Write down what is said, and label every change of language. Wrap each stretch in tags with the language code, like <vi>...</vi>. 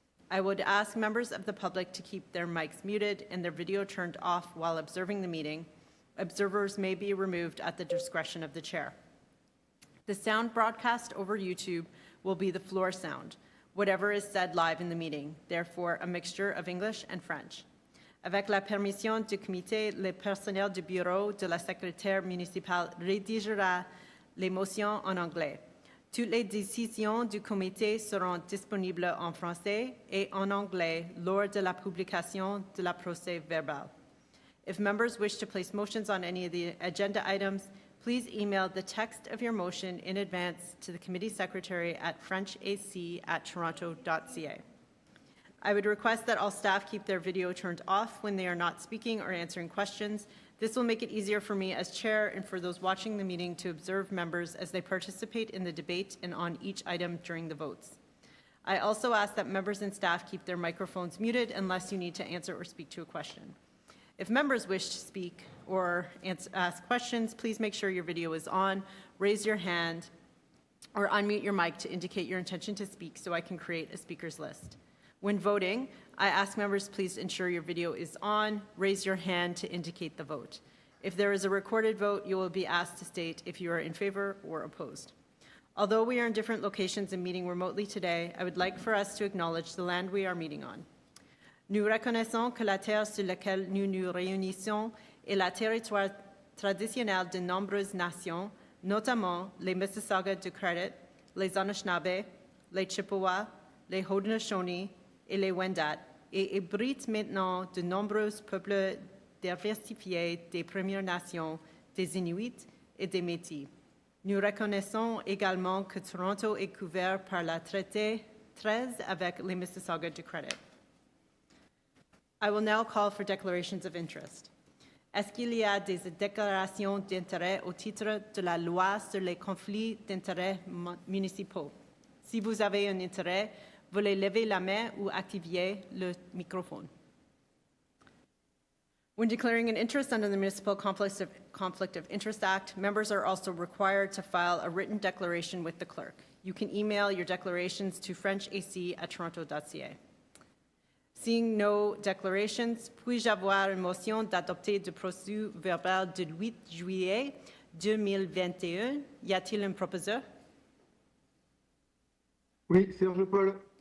<en>I would ask members of the public to keep their mics muted and their video turned off while observing the meeting. Observers may be removed at the discretion of the chair. The sound broadcast over YouTube will be the floor sound, whatever is said live in the meeting, therefore a mixture of English and French.</en> <fr>Avec la permission du comité, le personnel du bureau de la secrétaire municipale rédigera les motions en anglais. Toutes les décisions du comité seront disponibles en français et en anglais lors de la publication de la procès-verbal.</fr> <en>If members wish to place motions on any of the agenda items, please email the text of your motion in advance to the committee secretary at frenchac@toronto.ca. I would request that all staff keep their video turned off when they are not speaking or answering questions. This will make it easier for me as chair and for those watching the meeting to observe members as they participate in the debate and on each item during the votes. I also ask that members and staff keep their microphones muted unless you need to answer or speak to a question. If members wish to speak or ask questions, please make sure your video is on, raise your hand, or unmute your mic to indicate your intention to speak so I can create a speakers list. When voting, I ask members please ensure your video is on, raise your hand to indicate the vote. If there is a recorded vote, you will be asked to state if you are in favor or opposed. Although we are in different locations and meeting remotely today, I would like for us to acknowledge the land we are meeting on.</en> <fr>Nous reconnaissons que la terre sur laquelle nous nous réunissons est le territoire traditionnel de nombreuses nations, notamment les Mississauga du Credit, les Anishinaabe, les Chippewa, les Haudenosaunee et les Wendat, et abrite maintenant de nombreux peuples diversifiés des Premières Nations, des Inuits et des Métis. Nous reconnaissons également que Toronto est couvert par le traité 13 avec les Mississauga du Credit.</fr> <en>I will now call for declarations of interest.</en> <fr>Est-ce qu'il y a des déclarations d'intérêt au titre de la loi sur les conflits d'intérêts municipaux? Si vous avez un intérêt, veuillez lever la main ou activer le microphone.</fr> <en>When declaring an interest under the Municipal Conflict of Interest Act, members are also required to file a written declaration with the clerk. You can email your declarations to frenchac@toronto.ca. Seeing no declarations,</en> <fr>puis-je avoir une motion d'adopter le procès-verbal du 8 juillet 2021? Y a-t-il un proposeur? Oui, Serge Paul.</fr>